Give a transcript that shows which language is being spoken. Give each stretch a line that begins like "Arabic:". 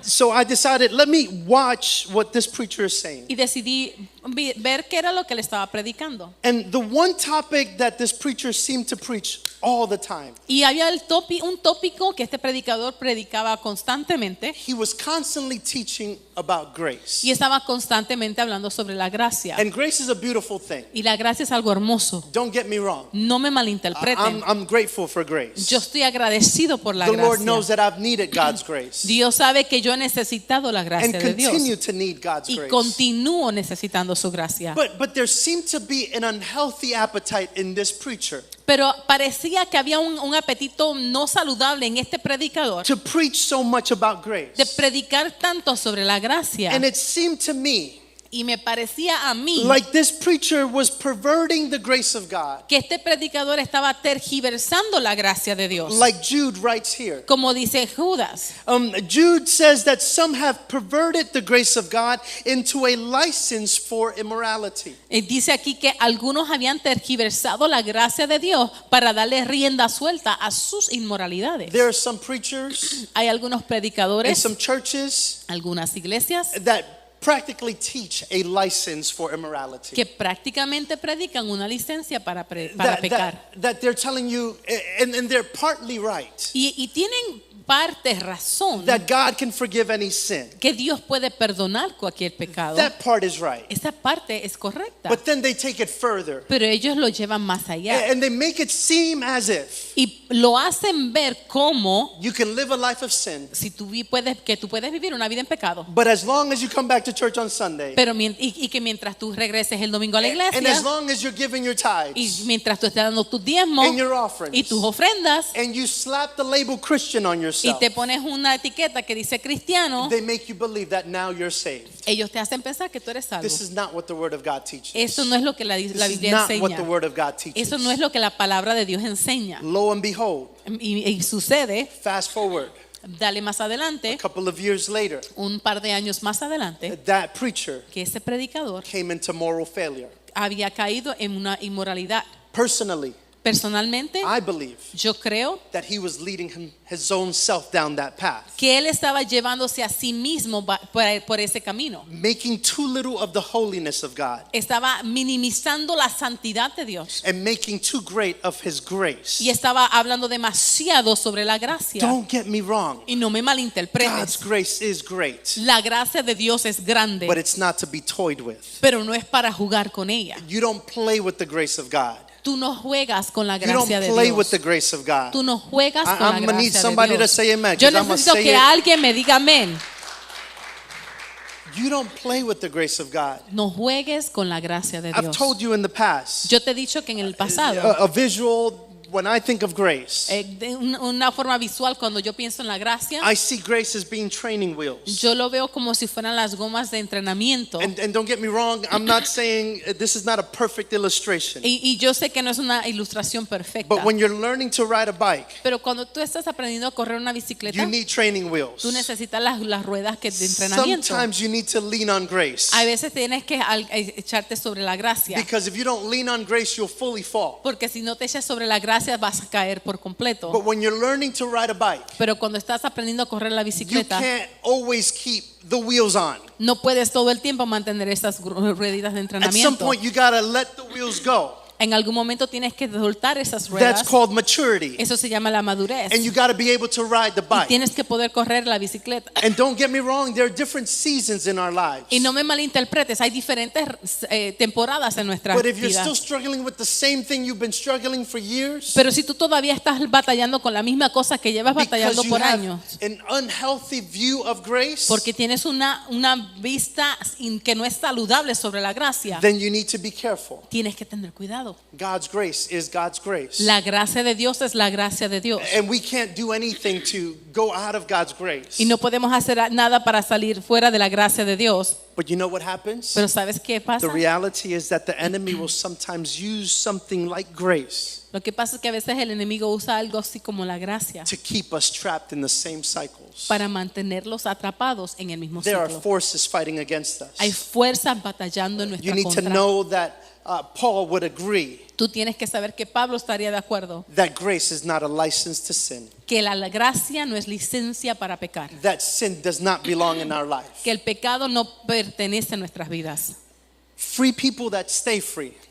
English: So I decided, let me watch what this preacher is saying.
Spanish: Y decidí ver qué era lo que le estaba predicando.
English: And the one topic that this preacher seemed to preach all the time,
Spanish: Y había un tópico que este predicador predicaba constantemente.
English: he was constantly teaching about grace.
Spanish: Y estaba constantemente hablando sobre la gracia.
English: And grace is a beautiful thing.
Spanish: Y la gracia es algo hermoso.
English: Don't get me wrong.
Spanish: No me malinterpreten.
English: I'm grateful for grace.
Spanish: Yo estoy agradecido por la
English: The Lord knows
Spanish: gracia.
English: that I've needed God's grace
Spanish: Dios sabe que yo he necesitado la
English: and
Spanish: gracia de Dios.
English: continue to need God's
Spanish: Y
English: grace.
Spanish: continúo necesitando su gracia.
English: But there seemed to be an unhealthy appetite in this preacher
Spanish: Pero parecía que había un apetito no saludable en este predicador
English: to preach so much about grace.
Spanish: de predicar tanto sobre la gracia.
English: And it seemed to me
Spanish: Y me parecía a mí
English: like this preacher was perverting the grace of God,
Spanish: que este predicador estaba tergiversando la gracia de Dios.
English: like Jude writes here.
Spanish: Como dice Judas.
English: Jude says that some have perverted the grace of God into a license for immorality.
Spanish: Dice aquí que algunos habían tergiversado la gracia de Dios para darle rienda suelta a sus inmoralidades.
English: There are some preachers
Spanish: Hay algunos
English: and
Spanish: predicadores,
English: some churches
Spanish: algunas iglesias
English: that practically teach a license for immorality.
Spanish: que prácticamente predican una licencia para pecar.
English: That they're telling you, and they're partly right,
Spanish: Y tienen parte razón
English: that God can forgive any sin.
Spanish: que Dios puede perdonar cualquier pecado.
English: That part is right.
Spanish: Esa parte es correcta.
English: But then they take it further
Spanish: Pero ellos lo llevan más allá.
English: and they make it seem as if
Spanish: Y lo hacen ver como
English: you can live a life of sin,
Spanish: si tú puedes vivir una vida en pecado.
English: but as long as you come back to church on Sunday,
Spanish: Pero y que mientras tú regreses el domingo a la
English: and as
Spanish: iglesia
English: long as you're giving your
Spanish: y
English: tithes
Spanish: mientras tú estés dando tus diezmos
English: and your offerings,
Spanish: y tus ofrendas
English: and you slap the label Christian on
Spanish: y
English: yourself,
Spanish: te pones una etiqueta que dice cristiano,
English: they make you believe that now you're saved.
Spanish: ellos te hacen pensar que tú eres salvo.
English: This is not what the Word of God teaches.
Spanish: Eso no es lo que la
English: This is
Spanish: Biblia
English: not what
Spanish: enseña.
English: the Word of God teaches.
Spanish: Eso no es lo que la palabra de Dios enseña.
English: Lo and behold,
Spanish: Y sucede,
English: fast forward
Spanish: dale más
English: a
Spanish: adelante,
English: couple of years later,
Spanish: un par de años más adelante,
English: that preacher
Spanish: que ese predicador
English: came into moral failure.
Spanish: había caído en una inmoralidad.
English: Personally,
Spanish: Personalmente,
English: I believe
Spanish: yo creo
English: that he was leading his own self down that path,
Spanish: que él estaba llevándose a sí mismo por ese camino.
English: making too little of the holiness of God
Spanish: Estaba minimizando la santidad de Dios
English: and making too great of his grace.
Spanish: y estaba hablando demasiado sobre la gracia.
English: Don't get me wrong.
Spanish: Y no me
English: God's
Spanish: malinterpretes.
English: grace is great,
Spanish: La gracia de Dios es grande,
English: but it's not to be toyed with.
Spanish: pero no es para jugar con ella.
English: You don't play with the grace of God.
Spanish: Tú no juegas con la
English: You don't
Spanish: gracia de
English: play with
Spanish: Dios.
English: the grace of God.
Spanish: Tú no juegas con la
English: I'm gonna need
Spanish: gracia
English: somebody
Spanish: de
English: to
Spanish: Dios.
English: say amen,
Spanish: Yo
English: 'cause I'm gonna
Spanish: necesito
English: say
Spanish: que
English: it.
Spanish: alguien me diga amén.
English: You don't play with the grace of God.
Spanish: No juegues con la gracia de
English: I've
Spanish: Dios.
English: told you in the past,
Spanish: Yo te he dicho que en el pasado,
English: a visual, when I think of grace,
Spanish: de una forma visual, cuando yo pienso en la gracia,
English: I see grace as being training wheels.
Spanish: yo lo veo como si fueran las gomas de entrenamiento.
English: And don't get me wrong, I'm not saying this is not a perfect illustration.
Spanish: Y yo sé que no es una ilustración perfecta.
English: But when you're learning to ride a bike,
Spanish: Pero cuando tú estás aprendiendo a correr una bicicleta,
English: you need training wheels.
Spanish: tú necesitas las ruedas de entrenamiento.
English: Sometimes you need to lean on grace.
Spanish: A veces tienes que echarte sobre la gracia.
English: Because if you don't lean on grace, you'll fully fall.
Spanish: Porque si no te echas sobre la gracia vas a caer por completo.
English: But when you're learning to ride a bike,
Spanish: Pero cuando estás aprendiendo a correr la
English: you
Spanish: bicicleta,
English: can't always keep the wheels on.
Spanish: no puedes todo el tiempo mantener estas rueditas de
English: At some
Spanish: entrenamiento.
English: point, you gotta let the wheels go.
Spanish: En algún momento tienes que soltar esas ruedas.
English: That's called maturity.
Spanish: Eso se llama la madurez.
English: And you gotta be able to ride the
Spanish: Y
English: bike.
Spanish: tienes que poder correr la bicicleta.
English: And don't get me wrong, there are different seasons in our lives.
Spanish: Y no me malinterpretes, hay diferentes temporadas en nuestras
English: But if you're
Spanish: vidas.
English: still struggling with the same thing you've been struggling for years,
Spanish: Pero si tú todavía estás batallando con la misma cosa que llevas batallando
English: because you
Spanish: por
English: have
Spanish: años,
English: an unhealthy view of grace,
Spanish: porque tienes una vista que no es saludable sobre la gracia,
English: then you need to be careful.
Spanish: tienes que tener cuidado. atrapado.
English: God's grace is God's grace.
Spanish: La gracia de Dios es la gracia de Dios.
English: And we can't do anything to go out of God's grace.
Spanish: Y no podemos hacer nada para salir fuera de la gracia de Dios.
English: But you know what happens?
Spanish: Pero ¿sabes qué pasa?
English: The reality is that the enemy will sometimes use something like grace
Spanish: Lo que pasa es que a veces el enemigo usa algo así como la gracia
English: to keep us trapped in the same cycles.
Spanish: para mantenerlos atrapados en el mismo
English: There are
Spanish: ciclo.
English: forces fighting against us.
Spanish: Hay fuerzas batallando en
English: You need to
Spanish: contra.
English: know that Paul would agree
Spanish: Tú tienes que saber que Pablo estaría de acuerdo
English: that grace is not a license to sin,
Spanish: que la gracia no es licencia para pecar,
English: that sin does not belong in our life.
Spanish: que el pecado no pertenece a nuestras vidas.
English: Free people that stay free,